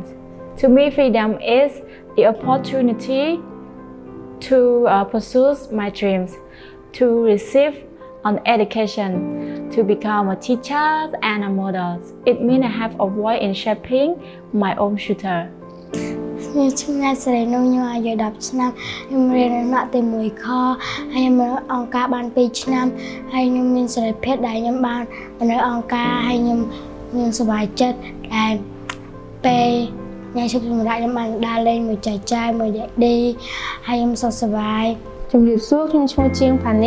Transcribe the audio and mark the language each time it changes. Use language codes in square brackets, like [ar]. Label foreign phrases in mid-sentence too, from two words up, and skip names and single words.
[en] To me, freedom is the opportunity to pursue my dreams, to receive an education, to become a teacher and a model. It means I have a voice in shaping my own future. [km] ខ្ញុំឈ្មោះស្រីនោះខ្ញុំអាយុ10ឆ្នាំខ្ញុំរៀននៅទី1ខហើយខ្ញុំនៅអង្គការបាន2ឆ្នាំហើយខ្ញុំមានសេរីភាពដែលខ្ញុំបាននៅអង្គការហើយខ្ញុំសប្បាយចិត្តដែលពេលញ៉ាំជុំសម្រាប់ខ្ញុំបានដើរលេងមួយចែកចាយមួយដេកហើយខ្ញុំសុខសប្បាយជំរាបសួរខ្ញុំឈ្មោះជាងផានី